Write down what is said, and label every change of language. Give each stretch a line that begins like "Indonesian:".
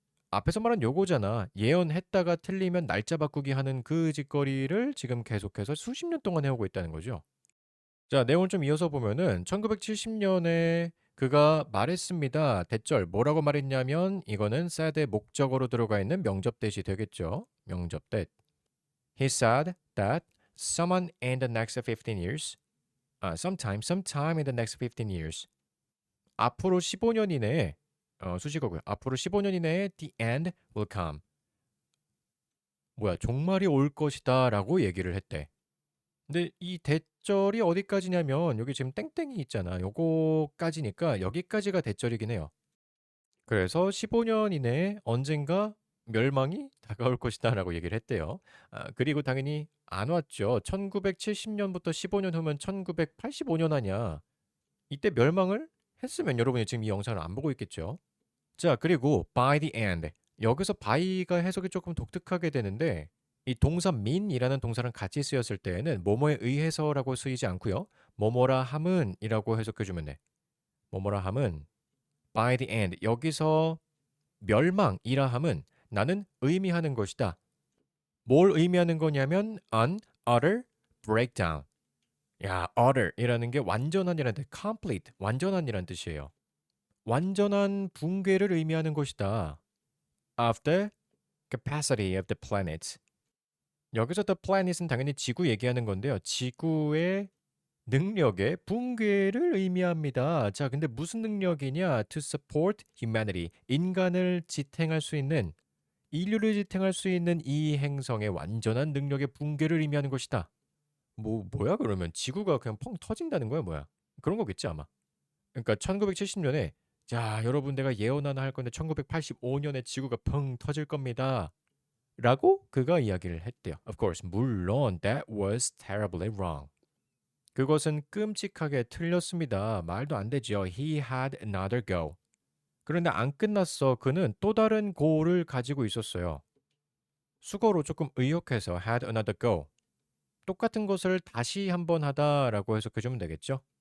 Korean: 앞에서 말한 요거잖아. 예언했다가 틀리면 날짜 바꾸기 하는 그 짓거리를 지금 계속해서 수십 년 동안 해오고 있다는 거죠. 자, 내용을 좀 이어서 보면은 1970년에 그가 말했습니다. 대절 뭐라고 말했냐면 이거는 said의 목적어로 들어가 있는 명접대시 되겠죠. 명접대.
English: He said that sometime in the next 15 years, sometime in the next 15 years.
Korean: 앞으로 15년 이내에 수식어고요. 앞으로 15년 이내에
English: the end will come.
Korean: 뭐야, 종말이 올 것이다라고 얘기를 했대. 근데 이 대절이 어디까지냐면 여기 지금 땡땡이 있잖아. 요거까지니까 여기까지가 대절이긴 해요. 그래서 15년 이내에 언젠가 멸망이 다가올 것이다라고 얘기를 했대요. 그리고 당연히 안 왔죠. 1970년부터 15년 후면 1985년 아니야. 이때 멸망을 했으면 여러분이 지금 이 영상을 안 보고 있겠죠. 자, 그리고
English: by the end.
Korean: 여기서 by가 해석이 조금 독특하게 되는데 이 동사 mean이라는 동사랑 같이 쓰였을 때에는 뭐뭐에 의해서라고 쓰이지 않고요. 뭐뭐라 함은이라고 해석해 주면 돼. 뭐뭐라 함은
English: by the end.
Korean: 여기서 멸망이라 함은 나는 의미하는 것이다. 뭘 의미하는 거냐면
English: an utter breakdown.
Korean: 야, utter이라는 게 완전한이라는 뜻, complete, 완전한이라는 뜻이에요. 완전한 붕괴를 의미하는 것이다.
English: Of the capacity of the planets.
Korean: 여기서 the planet은 당연히 지구 얘기하는 건데요. 지구의 능력의 붕괴를 의미합니다. 자, 근데 무슨 능력이냐?
English: To support humanity.
Korean: 인간을 지탱할 수 있는, 인류를 지탱할 수 있는 이 행성의 완전한 능력의 붕괴를 의미하는 것이다. 뭐야 그러면 지구가 그냥 펑 터진다는 거야 뭐야? 그런 거겠지 아마. 그러니까 1970년에 자, 여러분 내가 예언 하나 할 건데 1985년에 지구가 펑 터질 겁니다. 라고 그가 이야기를 했대요.
English: Of course,
Korean: 물론
English: that was terribly wrong.
Korean: 그것은 끔찍하게 틀렸습니다. 말도 안 되죠.
English: He had another go.
Korean: 그런데 안 끝났어. 그는 또 다른 go를 가지고 있었어요. 수거로 조금 의역해서
English: had another go.
Korean: 똑같은 것을 다시 한번 하다라고 해석해주면 되겠죠?